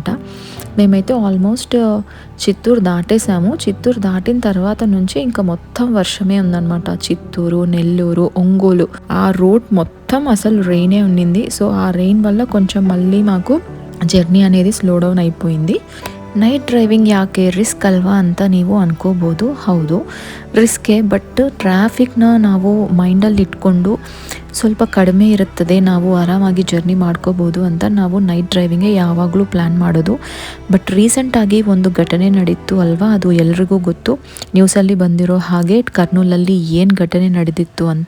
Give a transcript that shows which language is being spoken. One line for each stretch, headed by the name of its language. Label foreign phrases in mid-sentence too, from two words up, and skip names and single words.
Telugu: మేమైతే ఆల్మోస్ట్ చిత్తూరు దాటేసాము. చిత్తూరు దాటిన తర్వాత నుంచి ఇంకా మొత్తం వర్షమే ఉందన్నమాట. చిత్తూరు, నెల్లూరు, ఒంగోలు ఆ రోడ్ మొత్తం అసలు రెయినే ఉండింది. సో ఆ రెయిన్ వల్ల కొంచెం మళ్ళీ మాకు జర్నీ అనేది
English: slow down
Telugu: అయిపోయింది.
English: night driving
Kannada: ಯಾಕೆ ರಿಸ್ಕ್ ಅಲ್ವಾ ಅಂತ ನೀವು ಅನ್ಕೋಬೋದು. ಹೌದು ರಿಸ್ಕೆ, ಬಟ್ ಟ್ರಾಫಿಕ್ನ ನಾವು ಮೈಂಡಲ್ಲಿ ಇಟ್ಕೊಂಡು ಸ್ವಲ್ಪ ಕಡಿಮೆ ಇರುತ್ತದೆ, ನಾವು ಆರಾಮಾಗಿ ಜರ್ನಿ ಮಾಡ್ಕೋಬೋದು ಅಂತ ನಾವು
English: night driving
Kannada: ಯಾವಾಗಲೂ ಪ್ಲ್ಯಾನ್ ಮಾಡೋದು. ಬಟ್ ರೀಸೆಂಟಾಗಿ ಒಂದು ಘಟನೆ ನಡೀತು ಅಲ್ವಾ, ಅದು ಎಲ್ರಿಗೂ ಗೊತ್ತು, ನ್ಯೂಸಲ್ಲಿ ಬಂದಿರೋ ಹಾಗೆ ಕರ್ನೂಲಲ್ಲಿ ಏನು ಘಟನೆ ನಡೆದಿತ್ತು ಅಂತ.